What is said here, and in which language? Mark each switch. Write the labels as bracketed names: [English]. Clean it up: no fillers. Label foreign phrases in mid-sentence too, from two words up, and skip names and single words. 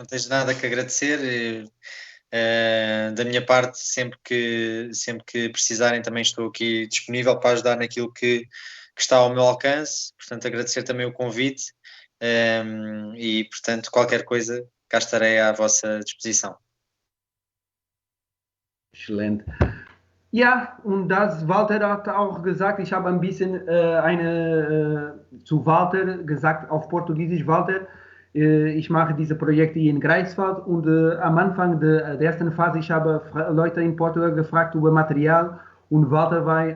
[Portuguese] Não tens nada que agradecer. Da minha parte, sempre que precisarem, também estou aqui disponível para ajudar naquilo que está ao meu alcance. Portanto, agradecer também o convite e, portanto, qualquer coisa, cá estarei à vossa disposição. Excelente. [German] Ja, und das Walter hat auch gesagt, ich habe ein bisschen zu Walter gesagt auf Portugiesisch, Walter, ich mache diese Projekte hier in Greifswald und am Anfang der ersten Phase, ich habe Leute in Portugal gefragt über Material und Walter war